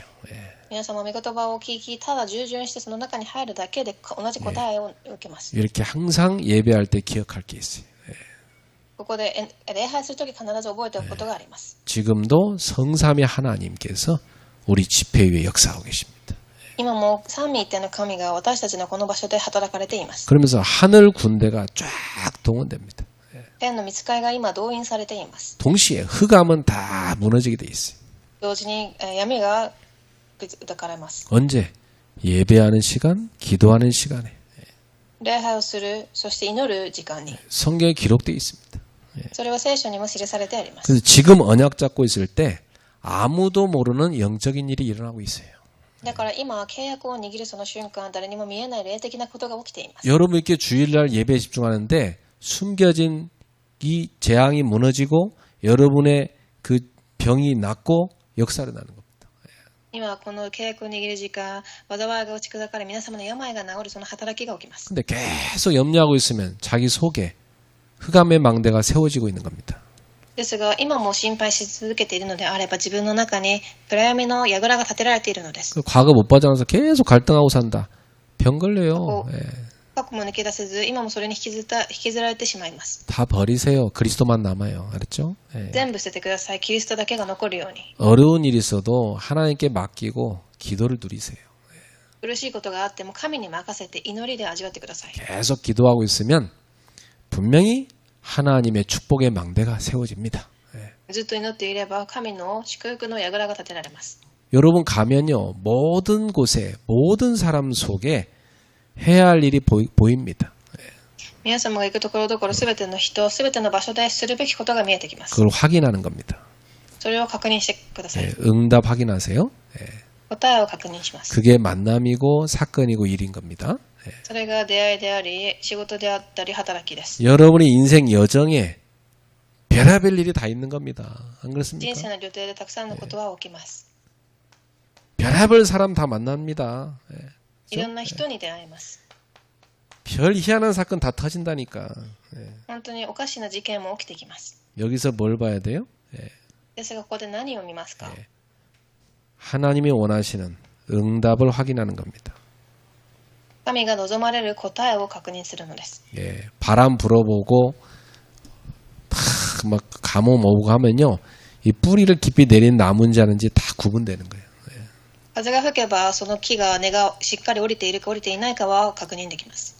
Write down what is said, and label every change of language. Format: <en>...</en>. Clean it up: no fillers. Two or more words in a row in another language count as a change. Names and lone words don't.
<ja>皆様御言葉を聞き、ただ従順してその中に入るだけで同じ答えを受けます。</ja> <ko>이렇게 항상 예배할 때 기억할 게 있어요.</ko> <ja>ここで礼拝するとき必ず覚えておくことがあります。</ja> <ko>지금도 성삼위 하나님께서 우리 집회 위에 역사하고 계십니다.</ko> <ja>今も三位一体の神が私たちのこの場所で働かれています。</ja> <ko>그러면서 하늘 군대가 쫙 동원됩니다.</ko> <ja>天の御使いが今動員されています。</ja> <ko>동시에 흑암은 다 무너지게 돼 있어요.</ko> <ja>同時に闇が砕かれます。</ja> <ko>언제? 예배하는 시간, 기도하는 시간에.</ko> <ja>礼拝をする、そして祈る時間に。</ja> <ko>성경에 기록되어 있습니다.</ko> <ja>それは聖書にも記されてあります。</ja> <ko>그래서 지금 언약 잡고 있을 때 아무도 모르는 영적인 일이 일어나고 있어요.</ko> <ja>だから今契約を握るその瞬間、誰にも見えない霊的なことが起きています。</ja> <ko>여러분 이렇게 주일날 예배에 집중하는데 숨겨진 이 재앙이 무너지고 여러분의 그 병이 낫고 역사를 나는 겁니다.</ko> <ja>今この契約を握る時間、災いが打ち砕かれ、皆様の病が治るその働きが起きます。</ja> <ko>근데 계속 염려하고 있으면 자기 속에 흑암의 망대가 세워지고 있는 겁니다.</ko> <ja>ですが今も心配し続けているのであれば自分の中に暗闇の櫓が立てられているのです。</ja> <ko>과거 못 빠져나와서 계속 갈등하고 산다. 병 걸려요.</ko> <ja>過去も抜け出せず今もそれに引きずられてしまいます。</ja> <ko>다 버리세요. 그리스도만 남아요. 알았죠?</ko> <ja>全部捨ててください。キリストだけが残るように。</ja> <ko>어려운 일이 있어도 하나님께 맡기고 기도를 누리세요.</ko> <ja>苦しいことがあっても神に任せて祈りで味わってください。</ja> <ko>계속 기도하고 있으면 분명히 하나님의 축복의 망대가 세워집니다.</ko> <ja>ずっと祈っていれば神の祝福の櫓が立てられます。</ja> <ko>여러분 가면요. 모든 곳에 모든 사람 속에 해야 할 일이 보입니다.</ko> <ja>皆様が行くところどころすべての人、すべての場所でするべきことが見えてきます。</ja> <ko>그걸 확인하는 겁니다.</ko> <ja>それを確認してください。</ja> <ko>응답 확인하세요.</ko> <ja>答えを確認します。</ja> <ko>그게 만남이고 사건이고 일인 겁니다.</ko> <ja>それが出会いであり、仕事であったり、働きです。</ja> <ko>여러분의 인생 여정에 별의별 일이 다 있는 겁니다. 안</ko> <ja>人</ja> <ko>그렇습니까?</ko> <ja>生の予定でたくさんのことは起きます。</ja> <ko>별의별 사람 다 만납니다.</ko> <ja>いろんな人に出会います。</ja> <ko>별 희한한 사건 다 터진다니까.</ko> <ja>本当におかしな事件も起きてきます。</ja> <ko>여기서 뭘 봐야 돼요?</ko> <ja>ですがここで何を見ますか？</ja> <ko>하나님이 원하시는 응답을 확인하는 겁니다.</ko> <ja>神が望まれる答えを確認するのです。</ja> <ko>바람 불어보고 막 가뭄 오고 하면요, 이 뿌리를 깊이 내린 나무인지 아닌지 다 구분되는 거예요.</ko> <ja>風が吹けばその木が根がしっかり降りているか降りていないかは確認できます。</ja>